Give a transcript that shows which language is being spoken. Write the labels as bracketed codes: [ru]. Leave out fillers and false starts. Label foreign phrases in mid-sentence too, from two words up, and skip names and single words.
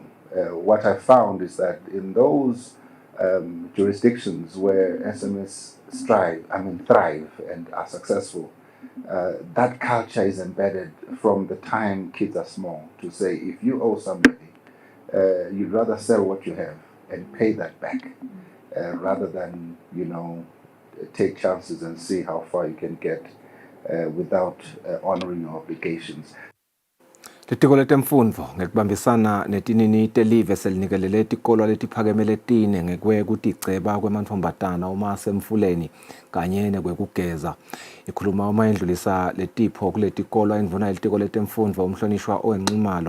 [en] What I found is that in those jurisdictions where SMEs thrive and are successful, that culture is embedded from the time kids are small to say, if you owe somebody, you'd rather sell what you have and pay that back rather than, take chances and see how far you can get without honoring your obligations. [ss] Litiko letemfundvo ngekubambisana netinini telive selinikelele tikolwa letiphakeme letine ngekwekuticeba kwemantfombatana uma semfuleni kanye nekwekugeza. Ikhuluma uma indlulisa letipho kuletikolwa indvuna yelitiko letemfundvo umhlonishwa owenqumalo.